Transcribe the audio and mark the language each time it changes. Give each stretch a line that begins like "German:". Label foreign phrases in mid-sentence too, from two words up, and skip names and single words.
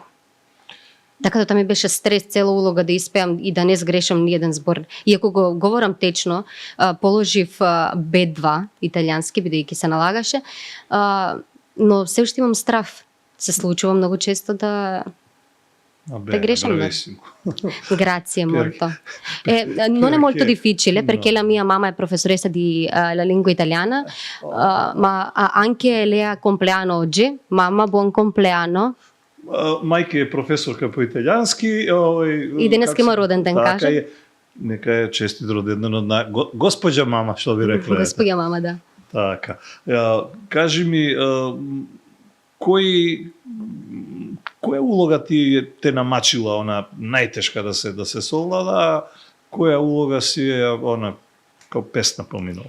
Macedonian: Така да тоа ми беше стрес цела улога да испеам и да не сгрешам ни еден збор. Иако го говорам течно, положив B2 италијански, бидејќи се налагаше, но се уште имам страв. Се случува многу често да gresam.
Italian: Grazie molto. Non è molto difficile perché la mia mamma è professoressa di la lingua italiana, ma anche lei ha compleanno oggi. Mamma, buon compleanno.
Macedonian: Мајка е професорка по италијански. И денеска има роден ден, кажа. Нека е честит роден ден од Госпоѓа мама, што би рекла. Госпоѓа мама, да. Така. Кажи ми, која улога те намачила она најтешка да се совлада, која улога си е она као песна поминала?